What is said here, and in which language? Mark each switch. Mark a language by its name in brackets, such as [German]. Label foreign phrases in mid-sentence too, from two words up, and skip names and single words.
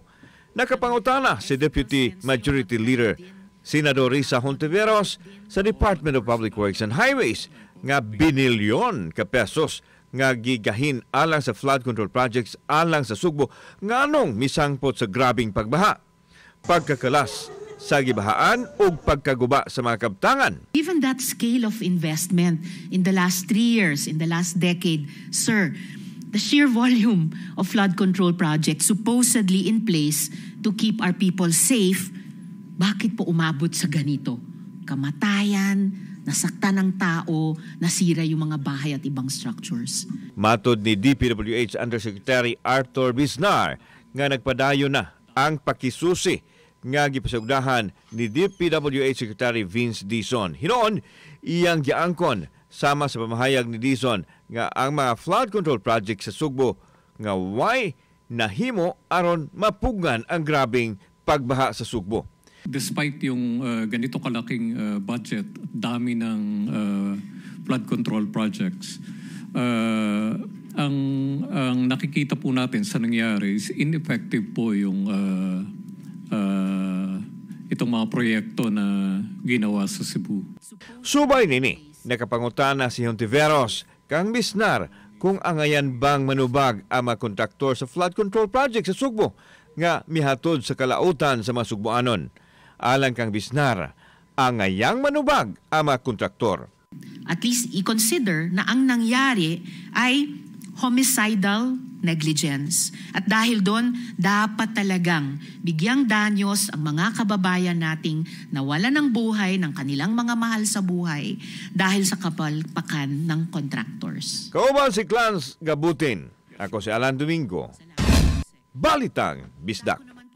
[Cebuano] Nakapangutana si Deputy Majority Leader Senador Risa Hontiveros sa Department of Public Works and Highways nga binilyon ka pesos nga gigahin alang sa [English] flood control projects [Cebuano] alang sa Sugbo nganong misangpot sa grabing pagbaha, pagkakalas sa gibahaan ug pagkaguba sa mga kabtangan. [English] Given that scale of investment in the last 3 years, in the last decade, sir, the sheer volume of flood control projects supposedly in place to keep our people safe, [Filipino] bakit po umabot sa ganito? Kamatayan, nasaktan ng tao, nasira yung mga bahay at ibang structures. [Cebuano] Matod ni DPWH Undersecretary Arthur Biznar nga nagpadayon na ang pakisusi nga gipasugdahan ni DPWH Secretary Vince Dizon. Hinoon, iyang giangkon sama sa pamahayag ni Dizon nga ang mga [English] flood control project [Cebuano] sa Sugbo nga way nahimo aron mapugan ang grabing pagbaha sa Sugbo. [Filipino] Despite yung ganito kalaking budget, dami ng [English] flood control projects, [Filipino] ang nakikita po natin sa nangyari is ineffective po yung itong mga proyekto na ginawa sa Cebu. [Cebuano] Subay nini, nakapangutana si Hontiveros kang Biznar kung angayan bang manubag ang mga kontraktor sa [English] flood control project [Cebuano] sa Sugbo nga mihatod sa kalautan sa mga Sugboanon. Alang kang Biznar, angayang manubag ang mga kontraktor. [English] At least [Filipino] i-consider na ang nangyari ay [English] homicidal negligence. [Filipino] At dahil doon, dapat talagang bigyang danyos ang mga kababayan nating nawala ng buhay ng kanilang mga mahal sa buhay dahil sa kapalpakan ng contractors. [Cebuano] Kauban si Clans Gabutin. Ako si Alan Domingo. Balitang Bisdak.